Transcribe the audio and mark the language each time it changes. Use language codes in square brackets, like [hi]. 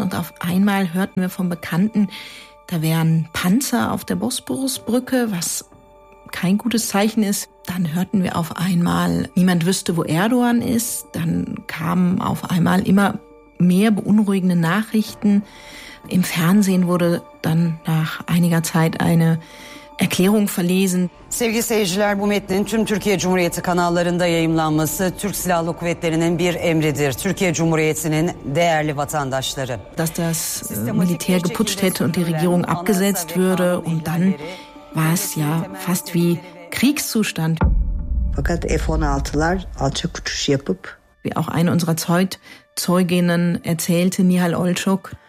[de] Und auf einmal hörten wir von Bekannten, da wären Panzer auf der Bosporusbrücke, was kein gutes Zeichen ist. Dann hörten wir auf einmal, niemand wüsste, wo Erdogan ist. Dann kamen auf einmal immer mehr beunruhigende Nachrichten. Im Fernsehen wurde dann nach einiger Zeit eine Erklärung verlesen. [tr] Sevgili seyirciler, bu metnin tüm Türkiye Cumhuriyeti kanallarında yayımlanması Türk Silahlı Kuvvetleri'nin bir emridir. Türkiye Cumhuriyeti'nin değerli vatandaşları. [de] Dass das Militär geputscht hätte und die Regierung abgesetzt würde und dann war es ja fast wie Kriegszustand. [tr] Fakat F-16'lar alçak uçuş yapıp, [de] wie auch eine unserer Zeuginnen erzählte, Nihal Olçok,